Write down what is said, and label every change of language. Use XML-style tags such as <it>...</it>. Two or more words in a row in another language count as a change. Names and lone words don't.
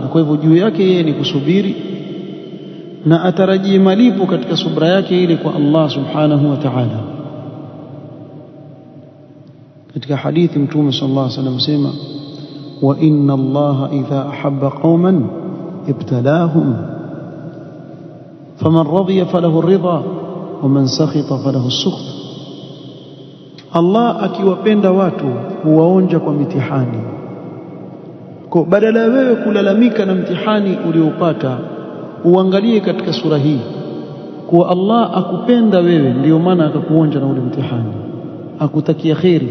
<sw>Kwa hivyo juu yake yeye ni kusubiri na atarajie malipo katika subra yake ile kwa Allah</sw> <ar>سبحانه وتعالى.</ar> <sw>Katika hadithi Mtume</sw> <ar>صلى الله عليه وسلم sema, وإن الله إذا أحب قوما ابتلاهم فمن رضي فله الرضا ومن سخط فله السخط.</ar> <sw>Allah akiwapenda watu huwaonja kwa mitihani. Kwa badala ya wewe kulalamika na mtihani uliopata, uangalie katika sura hii kuwa Allah akupenda wewe, ndio maana akakuonja na ule mtihani, akutakia kheri.</sw>